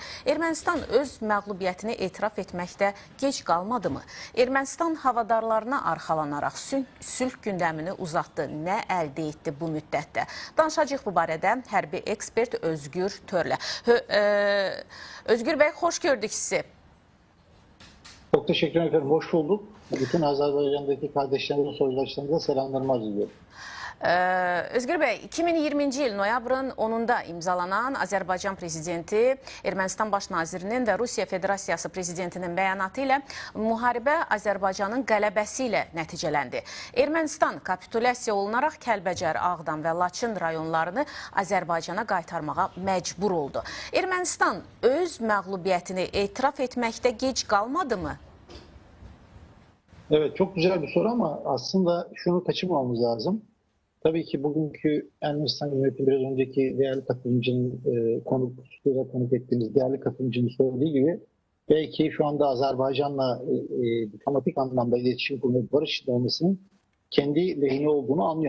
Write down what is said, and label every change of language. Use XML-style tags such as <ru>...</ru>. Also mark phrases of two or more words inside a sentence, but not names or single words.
<az>Ermənistan öz məğlubiyyətini etiraf etməkdə gec qalmadı mı? Ermənistan havadarlarına arxalanaraq sülh gündəmini uzatdı. Nə əldə etdi bu müddətdə? Danışacağıq bu barədə hərbi ekspert Özgür Törlə. Özgür bəy, xoş gördük sizi.</az> <tr>Çok teşekkür ederim. Hoş bulduk. Bütün Azerbaycan'daki kardeşlerimize, soydaşlarımıza selamlarımı arz ediyorum.</tr> <az>Özgür bəy, 2020-ci il noyabrın 10-da imzalanan Azərbaycan prezidenti, Ermənistan baş nazirinin və Rusiya Federasiyası prezidentinin bəyanatı ilə müharibə Azərbaycanın qələbəsi ilə nəticələndi. Ermənistan kapitulyasiya olunaraq Kəlbəcər, Ağdam və Laçın rayonlarını Azərbaycana qaytarmağa məcbur oldu. Ermənistan öz məğlubiyyətini etiraf etməkdə gec qalmadı mı?</az> <tr>Evet, çok güzel bir soru ama aslında şunu kaçırmamamız lazım. Tabii ki bugünkü Ermenistan yönetimi biraz önceki değerli katılımcının konuk ettiğimiz değerli katılımcının söylediği gibi belki şu anda Azerbaycan'la diplomatik anlamda iletişim kurmak, barış olmasının kendi lehine olduğunu anlıyor.</tr>